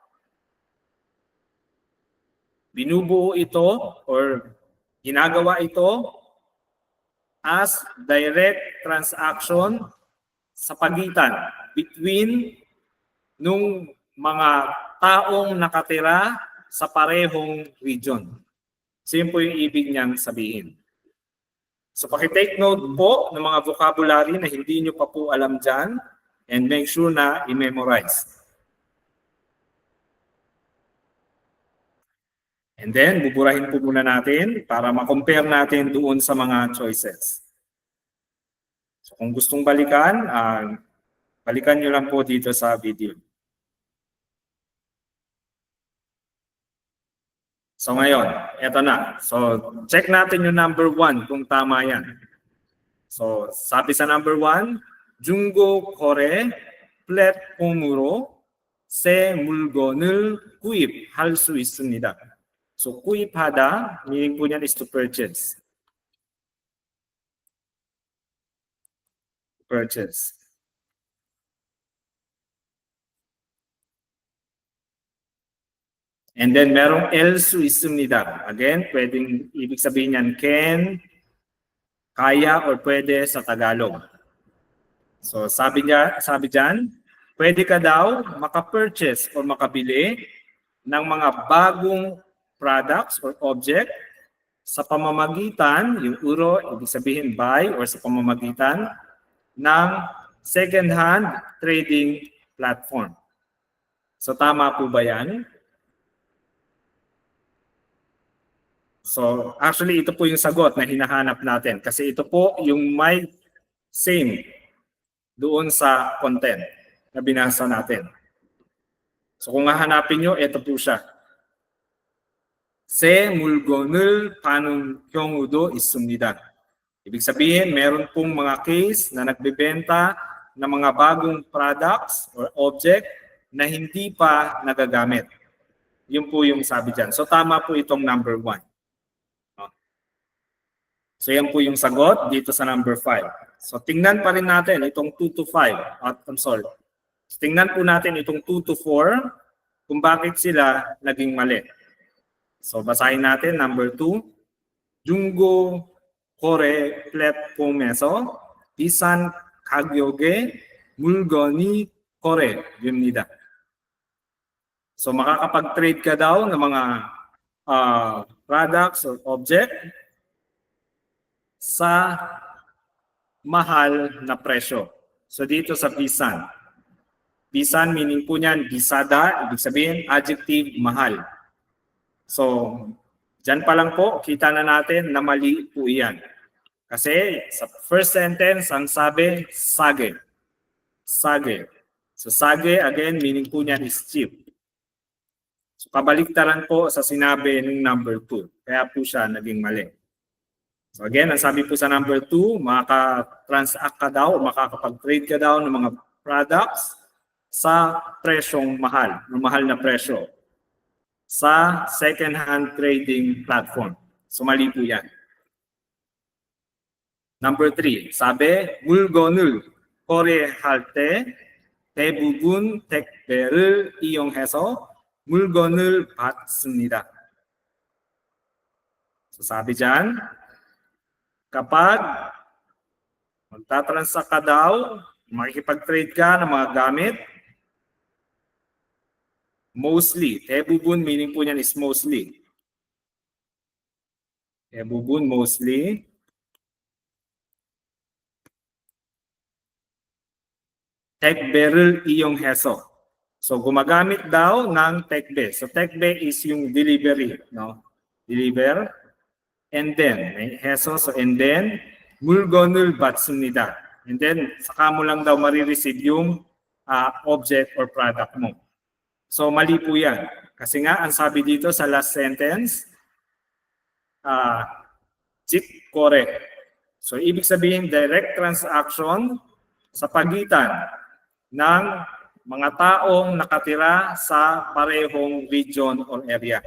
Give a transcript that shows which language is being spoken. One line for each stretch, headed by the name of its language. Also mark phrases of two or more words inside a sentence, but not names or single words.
Filipino: binubuo ito or ginagawa ito
English: as direct transaction
Filipino: sa pagitan between nung mga taong nakatira sa parehong region. So yun po yung ibig niyang sabihin. So paki-take note po ng mga vocabulary na hindi nyo pa po alam dyan
English: and make sure
Filipino: na i-memorize.
English: And then,
Filipino: buburahin po muna natin para ma-compare natin doon sa mga choices. So kung gustong balikan, balikan nyo lang po dito sa video. So ngayon, eto na. So check natin yung number 1 kung tama yan. So sabi sa number 1,
Korean: 중고 거래 플랫폼으로 새 물건을 구입할 수 있습니다. So 구입하다,
Filipino: meaning po niyan
English: is to purchase.
Filipino: Purchase.
English: And then
Filipino: merong else 있습니다. Again, pwedeng ibig sabihin niyan can, kaya, or pwede sa Tagalog. So sabi diyan, pwede ka daw maka-purchase or makabili ng mga bagong
English: products or object
Filipino: sa pamamagitan, yung uro, ibig sabihin buy, or sa pamamagitan ng
English: second-hand trading platform.
Filipino: So tama po ba yan? So actually ito po yung sagot na hinahanap natin kasi ito po yung may same doon sa content na binasa natin. So kung hahanapin nyo, ito po siya.
Korean: 새 물건을 파는 경우도 있습니다.
Filipino: Ibig sabihin, meron pong mga case na nagbebenta ng mga bagong
English: products or object
Filipino: na hindi pa nagagamit. Yun po yung sabi dyan. So tama po itong number 1. So yan po yung sagot dito sa number 5. So tingnan pa rin natin itong 2 to 5. So, tingnan po natin itong 2 to 4 kung bakit sila naging mali. So basahin natin number 2.
Korean: 중고 거래 플랫폼에서 비싼 가격에 물건이 거래됩니다.
Filipino: So makakapag-trade ka daw ng mga
English: products or object
Filipino: sa mahal na presyo. So dito sa bisan. Bisan meaning po niyan bisada, ibig sabihin adjective mahal. So dyan pa lang po, kita na natin na mali po iyan. Kasi sa
English: first sentence,
Filipino: ang sabi, sage. Sage. So sage, again, meaning po niyan
English: is cheap.
Filipino: So kabaliktaran po sa sinabi ng number 2. Kaya po siya naging mali. So again, ang sabi po sa number 2, makaka-transact ka daw o makakapag-trade ka daw ng mga products sa presyong mahal, mahal na presyo sa
English: second-hand trading platform.
Filipino: So mali po yan. Number 3, sabi
Korean: 물건을 거래할 때 대부분 택배를 이용해서 물건을 받습니다.
Filipino: So sabi dyan, kapag magtatransact ka daw, makikipag-trade ka ng mga gamit, mostly, 대부분 meaning po niyan
English: is mostly.
Korean: 대부분, mostly. 택배를 이용해서.
Filipino: So gumagamit daw ng 택배. So 택배 is yung delivery, no? Deliver. And then, may heso,
English: so and then
Korean: 물건을 받습니다.
English: And then
Filipino: saka mo lang daw marireceive yung object or product mo. So mali po yan. Kasi nga ang sabi dito sa
English: last sentence,
Filipino: correct. So ibig sabihin
English: direct transaction
Filipino: sa pagitan ng mga taong nakatira sa parehong region or area.